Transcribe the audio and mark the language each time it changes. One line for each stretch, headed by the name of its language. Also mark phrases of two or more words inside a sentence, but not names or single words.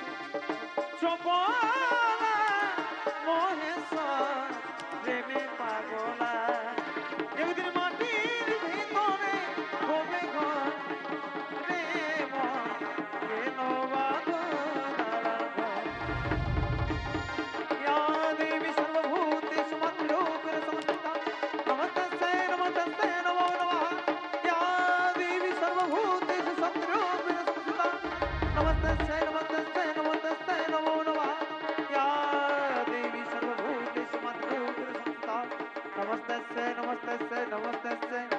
Bangla: চপলা মহেশ্বর প্রেমে পাগলা, একদিন মাটির ভিতরে হবে ঘর রে কেন
Sanskrit: দেবী সর্বভূতেষু মাতৃরূপেণ সংস্থিতা নমস্তে নমস্তে নমো নমঃ। দেবী সর্বভূতেষু শক্তিরূপেণ সংস্থিতা नमस्ते नमस्ते नमस्ते नमो नमः। या देवी सर्वभूतेषु मातृरूपेण संस्थिता नमस्ते नमस्ते नमस्ते